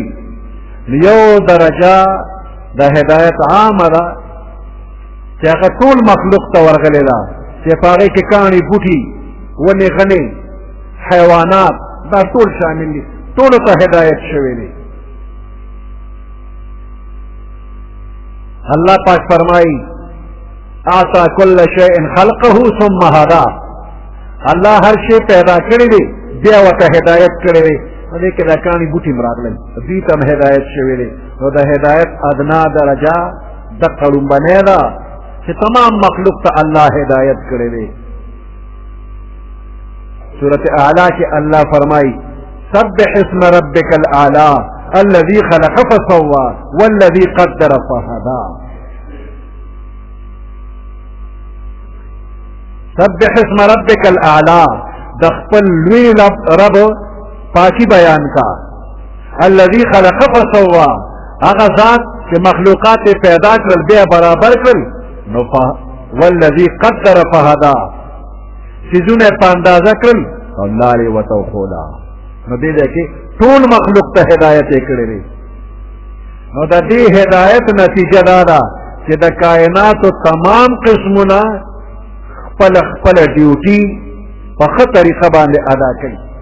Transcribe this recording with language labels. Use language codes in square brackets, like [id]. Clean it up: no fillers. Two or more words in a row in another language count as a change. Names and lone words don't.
[ps] یو درجه د هدایت عامه ده چې هغه ټول مخلوق ته ورغلې ده، چې په هغې کې کاڼي بوټي ونې غنې حیوانات دا ټول شامل دي، ټولو ته هدایت شوی دی. الله پاک فرمایي [ar] اعطى كل شيء خلقه ثم هدى. [ps] الله هر شی پیدا کړی دی بیا ورته هدایت کړی دی. دې کې دا کاڼي بوټي هم راغلل، دوی ته هم هدایت شوی دی. نو د هدایت ادنا درجه دقه لومبنۍ ده چې تمام مخلوق ته الله هدایت کړی دی. سورة اعلی کې الله فرمایي [ar] سبح اسم ربك الاعلى الذي خلق فسوى والذي قدر فهدى. سبح اسم ربك الاعلى، [ps] د خپل لوی رب پاکی بیان کا. [ar] الذي خلق فسوى، [ps] هغه ذات چې مخلوقات پیدا کړل بیا برابر کړل. نو [ar] والذي قدر فهدى، [ps] سيزونه په اندازه کړل او لارې ورته وښوده. نو دې ځای کې ټول مخلوق ته هدایت یې کړی دی. نو د دې هدایت نتیجه دا ده چې د کائناتو تمام قسمونه خپل خپل ډیوټي په ښه طریقه باندې ادا کوي.